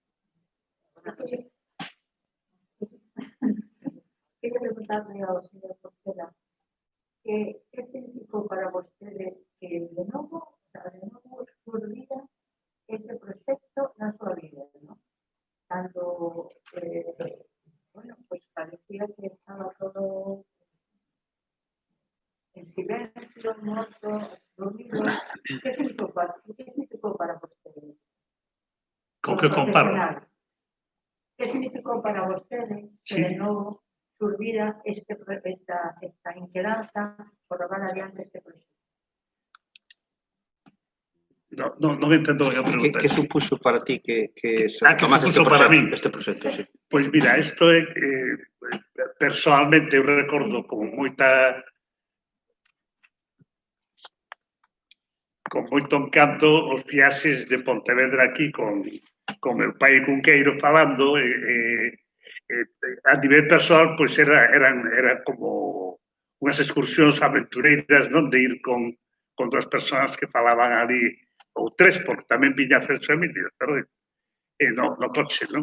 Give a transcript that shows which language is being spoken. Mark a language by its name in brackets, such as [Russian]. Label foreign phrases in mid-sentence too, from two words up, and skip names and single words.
[Galician] Quería preguntarle ao señor Portela que significou para vostedes que de novo surgía ese proxecto na súa vida, ¿no? Cando, bueno, pues parecía que estaba todo en silencio, morto, ruido. [Spanish] ¿Qué significó para vostedes? [Galician] Con que comparo? [Spanish] ¿Qué significó para ustedes que de nuevo surgiera esta inquedanza por llevar adelante este proyecto? [Galician] Non entendo a pregunta. [Spanish] ¿Qué supuso para ti que ¿Qué tomas supuso para min? [Galician] este proxecto? Sí. Pois mira, isto é personalmente eu recordo con moito encanto os viaxes de Pontevedra aquí con meu pai e Cunqueiro falando a nivel persoal pois eran como unhas excursións aventureiras, non, de ir con dúas persoas que falaban ali, ou tres, porque tamén viña Celso Emilio, pero no coche, non?